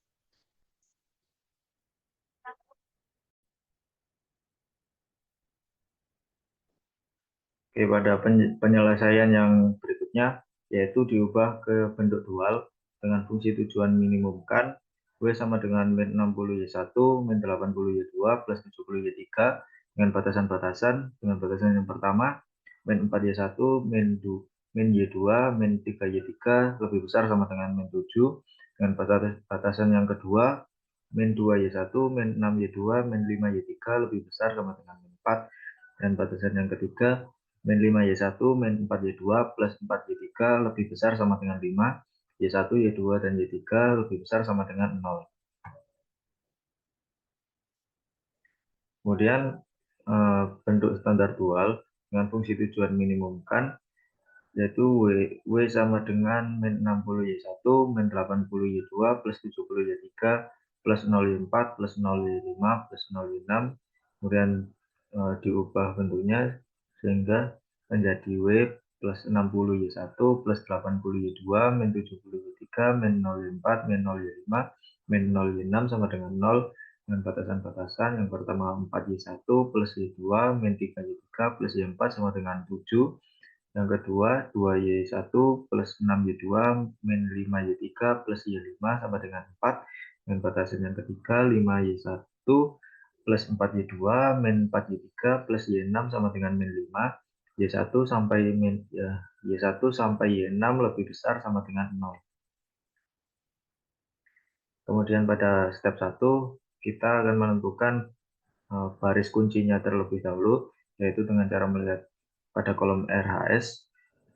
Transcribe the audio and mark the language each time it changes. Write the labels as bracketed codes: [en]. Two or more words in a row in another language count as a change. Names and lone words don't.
[id] Oke, pada penyelesaian yang berikutnya, yaitu diubah ke bentuk dual dengan fungsi tujuan minimumkan W sama dengan min 60Y1, min 80Y2, plus 70Y3 dengan batasan-batasan. Dengan batasan yang pertama, min 4Y1, min Y2, min 3Y3 lebih besar sama dengan min 7. Dengan batasan yang kedua, min 2Y1, min 6Y2, min 5Y3 lebih besar sama dengan min 4. Dan batasan yang ketiga, min 5Y1, min 4Y2, plus 4Y3 lebih besar sama dengan 5. Y1, Y2, dan Y3 lebih besar sama dengan 0. Kemudian bentuk standar dual dengan fungsi tujuan minimumkan, yaitu W sama dengan min 60Y1, min 80Y2, plus 70Y3, plus 0Y4, plus 0Y5, plus 0Y6. Kemudian diubah bentuknya sehingga menjadi W plus 60Y1, plus 80Y2, min 70Y3, min 0Y4, min 0Y5, min 0Y6 sama dengan 0. Dengan batasan-batasan yang pertama 4Y1 plus Y2, min 3Y3 plus Y4 sama dengan 7. Yang kedua 2Y1 plus 6Y2 min 5Y3 plus Y5 sama dengan 4. Dan batasan yang ketiga 5Y1 plus 4Y2 min 4Y3 plus Y6 sama dengan min 5. Y1 sampai Y1 sampai Y6 lebih besar sama dengan 0. Kemudian pada step 1 kita akan menentukan baris kuncinya terlebih dahulu, yaitu dengan cara melihat pada kolom RHS.